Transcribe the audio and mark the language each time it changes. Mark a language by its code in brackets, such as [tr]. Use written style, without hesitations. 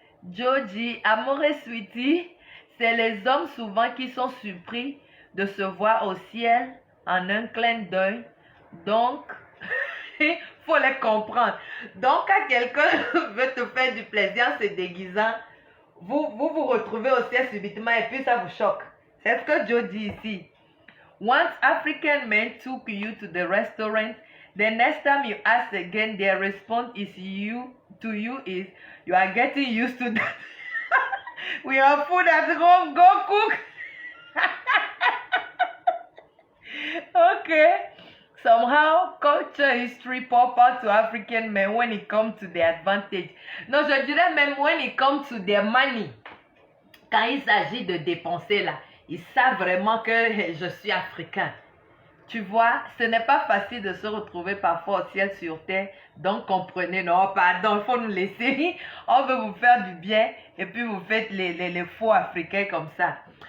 [fr] Jody, amour et sweetie, c'est les hommes souvent qui sont surpris de se voir au ciel en un clin d'œil. Donc, il faut les comprendre. Donc, quand quelqu'un veut te faire du plaisir en se déguisant, vous retrouvez au ciel subitement et puis ça vous choque. C'est ce que Joe dit ici. [en] Once African men took you to the restaurant, the next time you ask again, their response is you are getting used to that. We have food at home, go cook. Okay. Somehow, culture history pop out to African men when it comes to their advantage. [fr] Non, je dirais même [en] when it comes to their money. [fr] Quand il s'agit de dépenser là, ils savent vraiment que je suis africain. Tu vois, ce n'est pas facile de se retrouver parfois au ciel sur terre. Donc, comprenez, non, pardon, il faut nous laisser. On veut vous faire du bien et puis vous faites les faux africains comme ça.